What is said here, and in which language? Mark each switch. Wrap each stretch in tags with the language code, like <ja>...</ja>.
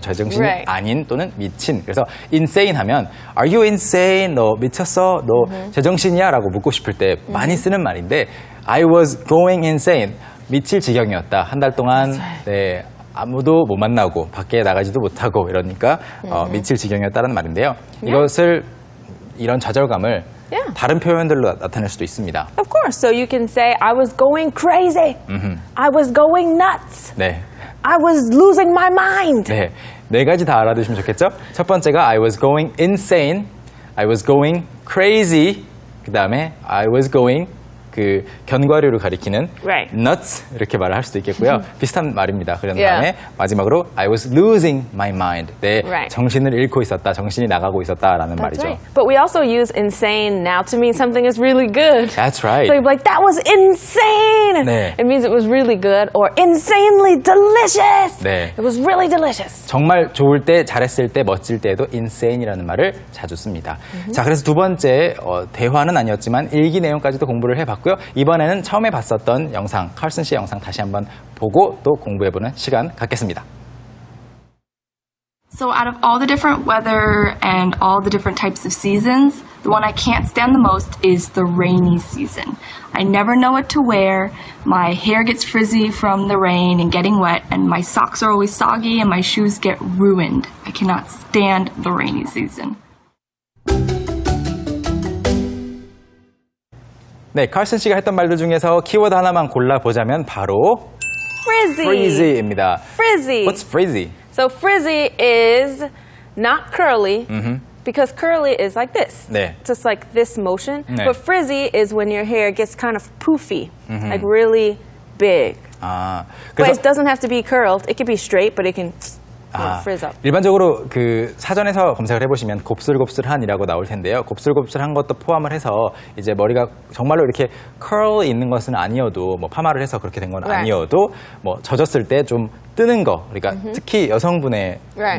<ko>제정신이</ko> <en>Right.</en> <ko>아닌 또는 미친. 그래서 insane 하면</ko> <en>Are you insane?</en> <ko>너 미쳤어? 너 제정신이야? 라고 묻고 싶을 때 많이 쓰는 말인데</ko> <en>I was going insane.</en> <ko>미칠 지경이었다. 한 달 동안 네, 아무도 못 만나고 밖에 나가지도 못하고 이러니까 미칠 지경이었다는 말인데요. 이것을 이런 좌절감을</ko> <en>Yeah.</en> <ko>다른 표현들로 나타낼 수도 있습니다.</ko> <en>Of course. So you can say, I was going crazy. I was going nuts.</en> <ko>네.</ko> <en>I was losing my mind.</en> <ko>네. 네 가지 다 알아두시면 좋겠죠? 첫 번째가</ko> <en>I was going insane. I was going crazy.</en> <ko>그 다음에</ko> <en>I was going</en> <ko>그 견과류를 가리키는</ko> <en>Right.</en> <ko>nuts 이렇게 말을 할 수도 있겠고요. 비슷한 말입니다. 그런</ko> <en>Yeah.</en> <ko>다음에 마지막으로</ko> <en>I was losing my mind.</en> <ko>내</ko> <en>Right.</en> <ko>정신을 잃고 있었다. 정신이 나가고 있었다라는</ko> <en>That's right. But we also use insane now to mean something is really good. That's right. So you'd be like, that was insane.</en> <ko>네.</ko> <en>It means it was really good or insanely delicious.</en> <ko>네.</ko> <en>It was really delicious.</en> <ko>정말 좋을 때, 잘했을 때, 멋질 때에도 insane이라는 말을 자주 씁니다. 자, 그래서 두 번째 대화는 아니었지만 일기 내용까지도 공부를 해봤고요. 이번에는 처음에 봤었던 영상, 칼슨 씨 영상 다시 한번 보고 또 공부해보는 시간 갖겠습니다.</ko> <en>So out of all the different weather and all the different types of seasons, the one I can't stand the most is the rainy season. I never know what to wear, my hair gets frizzy from the rain and getting wet, and my socks are always soggy and my shoes get ruined. I cannot stand the rainy season.</en> <ko>네, 칼슨 씨가 했던 말들 중에서 키워드 하나만 골라보자면 바로</ko> <en>Frizzy.</en> <ko>frizzy입니다.</ko> <en>Frizzy. What's frizzy? So frizzy is not curly because curly is like this.</en> <ko>네.</ko> <en>Just like this motion.</en> <ko>네.</ko> <en>But frizzy is when your hair gets kind of poofy, like really big.</en> <ko>아,</ko> <en>But</en> <ko>그래서</ko> <en>it doesn't have to be curled. It can be straight, but it can frizz up.</en> <ko>일반적으로 그 사전에서 검색을 해보시면 곱슬곱슬한이라고 나올 텐데요. 곱슬곱슬한 것도 포함을 해서 이제 머리가 정말로 이렇게 curl 있는 것은 아니어도 뭐 파마를 해서 그렇게 된 건</ko> <en>Right.</en> <ko>아니어도 뭐 젖었을 때 좀 뜨는 거, 그러니까 특히 여성분의</ko> <en>Right.</en>